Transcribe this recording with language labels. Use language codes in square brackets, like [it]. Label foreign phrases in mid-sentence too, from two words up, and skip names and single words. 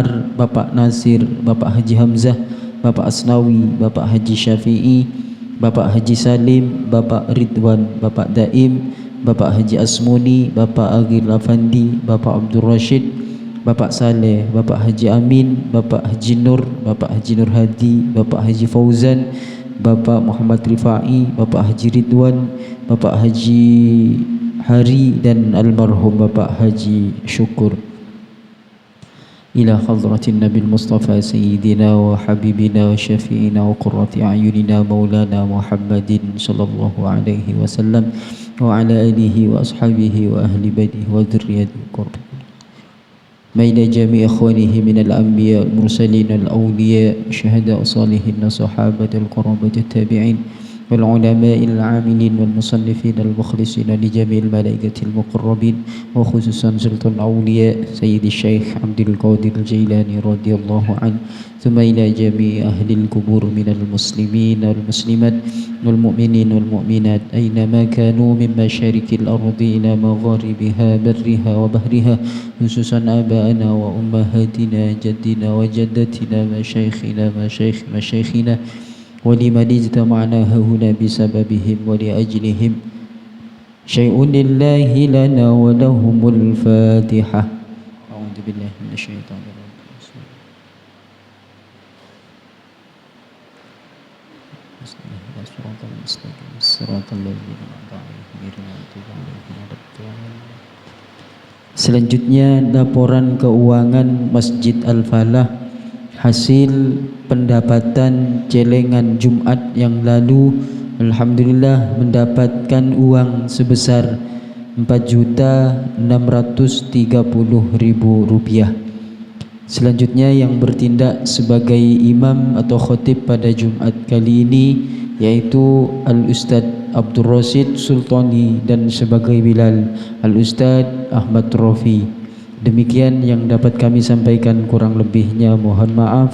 [id] Bapak Nasir, Bapak Haji Hamzah, Bapak Asnawi, Bapak Haji Syafi'i, Bapak Haji Salim, Bapak Ridwan, Bapak Daim, Bapak Haji Asmuni, Bapak Agil Afandi, Bapak Abdul Rashid, Bapak Saleh, Bapak Haji Amin, Bapak Haji Nur, Bapak Haji Nur Hadi, Bapak Haji Fauzan, Bapak Muhammad Rifai, Bapak Haji Ridwan, Bapak Haji Hari dan almarhum Bapak Haji Syukur. [ar] إلى حضرة النبي مصطفى سيدنا وحبيبنا وشفيعنا وقرة أعيننا مولانا محمد صلى الله عليه وسلم وعلى آله وأصحابه وأهل بيته وذريته قربى مائلا جميع' إخوانه من الأنبياء والمرسلين والأولياء الشهداء الصالحين الصحابة القرابة التابعين والعلماء العاملين والمصنفين المخلصين لجميع الملائكة المقربين وخصوصا سلطان الأولياء سيدي الشيخ عبد القادر الجيلاني رضي الله عن ثم إلى جميع أهل القبور من المسلمين والمسلمات والمؤمنين والمؤمنات أينما كانوا من مشارق الأرض إلى مغاربها برها وبحرها خصوصا آباءنا وأمهاتنا أجدادنا وجداتنا مشايخنا مشايخنا ولمن اجتمعنا هنا بسببهم ولأجلهم شيء لله لنا ولهم الفاتحة أعوذ بالله من الشيطان الرجيم صراط المستقيم صراط الذين أنعمت عليهم غير المغضوب عليهم ولا الضالين. [id] Selanjutnya laporan keuangan Masjid Al-Falah hasil pendapatan celengan Jumat yang lalu. Alhamdulillah mendapatkan uang sebesar Rp4.630.000. Selanjutnya yang bertindak sebagai imam atau khatib pada Jumat kali ini yaitu Al-Ustadz Abdul Rasid Sultani dan sebagai Bilal Al-Ustadz Ahmad Rafi. Demikian yang dapat kami sampaikan, kurang lebihnya mohon maaf.